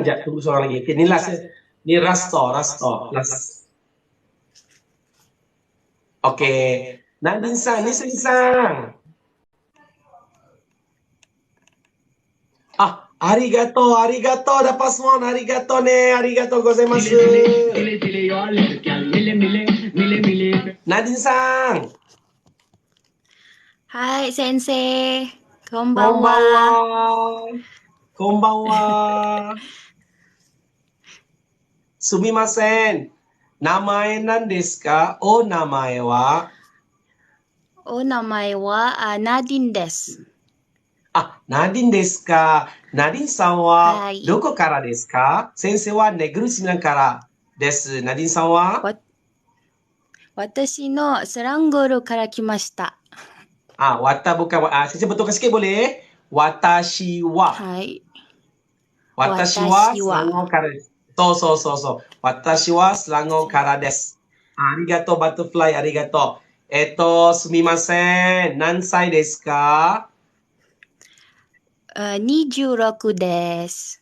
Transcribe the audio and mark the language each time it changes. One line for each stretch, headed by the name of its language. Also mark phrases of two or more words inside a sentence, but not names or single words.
Malay: Sekejap, tunggu seorang lagi. Okey, ni last ya. Ni Rasto. Last. Okey. Nadine Sang, ni Sang. Arigato, dapat semua.
Japanese: ありがとうね、ありがとうございます。Nadineさん. はい、先生。こんばんは. すみません. 名前何ですか？お名前は? お名前はNadineです. Nadine desu ka? Nadine-san wa はい. どこからですか？先生はNegeri 9からです。Nadineさんは? 私のSelangorから来ました.
Malay: Sensei betulkan sikit boleh?
Japanese: 私は. はい. Watashi wa Selangor kara desu. そう. Watashi wa Selangor kara desu. Arigato butterfly, arigato. すみません. 何歳ですか? 26です.